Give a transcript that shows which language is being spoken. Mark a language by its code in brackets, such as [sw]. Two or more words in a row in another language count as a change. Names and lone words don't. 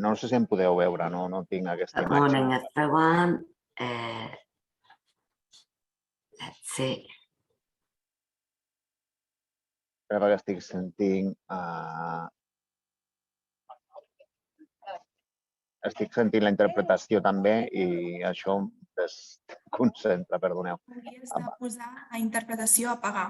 [ca] No sé si em podeu veure, no tinc aquesta [en] Good [ca] imatge. [en] morning, everyone. Let's see. [ca] Espera que estic sentint... Estic sentint la interpretació també i això em desconcentra, perdoneu. Hauries de posar a interpretació apagar.